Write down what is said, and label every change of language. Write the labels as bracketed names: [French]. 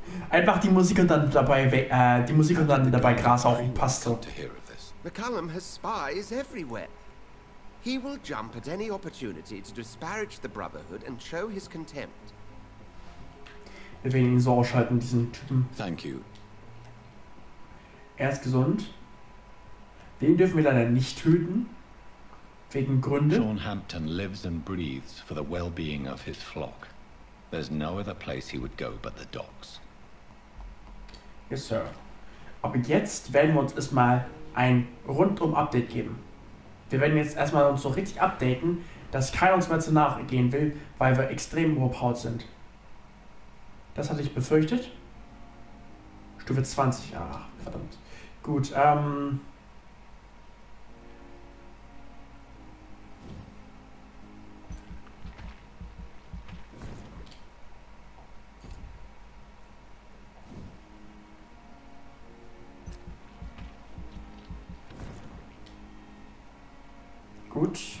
[German] Einfach die Musik und dann dabei Gras auch passt so. [English] McCallum has spies everywhere. He will jump at any opportunity to disparage the Brotherhood and show his contempt. [German] Wir werden ihn so ausschalten, diesen Typen. [English] Thank you. [German] Er ist gesund. Den dürfen wir leider nicht töten. Wegen Gründe. [English] Sean Hampton lives and breathes for the well-being of his flock. There's no other place he would go but the docks. Yes, Sir. [German] Aber jetzt werden wir uns erstmal ein Rundum-Update geben. Wir werden jetzt erstmal uns so richtig updaten, dass keiner uns mehr zu nahe gehen will, weil wir extrem überpowered sind. Das hatte ich befürchtet. Stufe 20, ach, verdammt. Gut, gut.